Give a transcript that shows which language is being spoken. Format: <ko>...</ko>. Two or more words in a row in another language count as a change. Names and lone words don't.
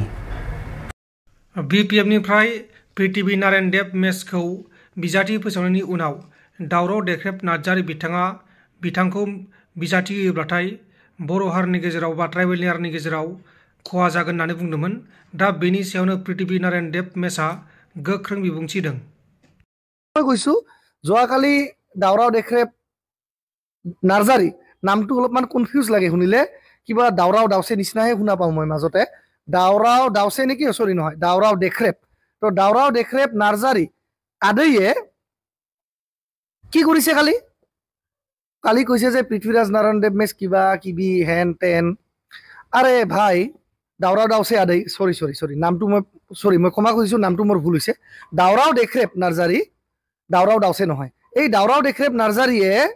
<brx>BPFनिफ्राय पृथ्वी नारायण देब मेचखौ बिजाथि फोसावनायनि उनाव दावराव देख्रेब नार्जारि बिथांखौ बिजाथि होयोब्लाथाय बर' हारिनि गेजेराव बा ट्राइबेल हारिनि गेजेराव खहा जागोन होननानै बुंदोंमोन। दा बेनि सायावनो पृथ्वी नारायण देब मेचआ गोख्रों बिबुंथि होदों।</brx> <as>কৈছো যোৱাকালি দাউৰাও দেখৰেপ নাৰ্জাৰী নামটো অলপমান কনফিউজ লাগে শুনিলে কিবা দাউৰাও দাউছে নিচিনাহে শুনা পাওঁ মই মাজতে দাউৰাও দাউছে নেকি সৰি নহয় দাউৰাও দেখৰেপ তো দাউৰাও দেখৰেপ নাৰ্জাৰী আদৈয়ে কি কৰিছে কালি কৈছে যে পৃথ্বীৰাজ নাৰায়ণ দেৱ মেছ কিবা কিবি হেন তেন</as> <hi>अरे भाई</hi> <as>দাউৰাও দাউছে আদৈ সৰি নামটো মই ক্ষমা কৰিছোঁ নামটো মোৰ ভুল হৈছে দাউৰাও দেখৰেপ নাৰ্জাৰী দাউৰাও দাউছে নহয় এই দাউৰাও দেখৰেপ নাৰ্জাৰীয়ে</as>